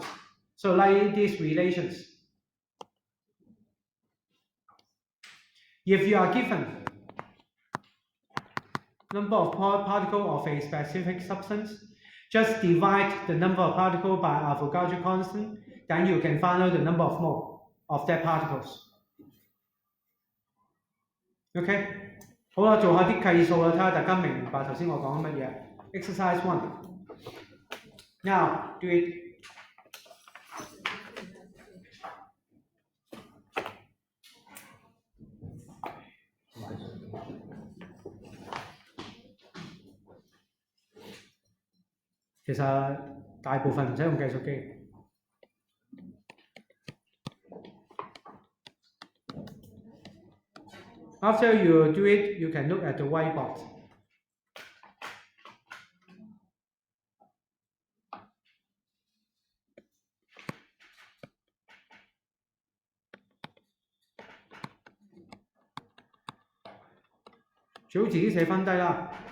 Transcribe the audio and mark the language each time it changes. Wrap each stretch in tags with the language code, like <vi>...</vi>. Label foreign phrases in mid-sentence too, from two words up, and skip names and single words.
<en>So like these relations. If you are given number of particles of a specific substance, just divide the number of particles by Avogadro constant, then you can find out the number of mole of that particles.</en> <yue>OK， 好啦，做下啲計數啦，睇下大家明唔明白頭先我講乜嘢。</yue> <en>Exercise 1. Now do it.</en> <yue>其實大部分唔使用計數機。</yue> <en>After you do it, you can look at the whiteboard.</en> <yue>最好自己寫翻低啦。</yue>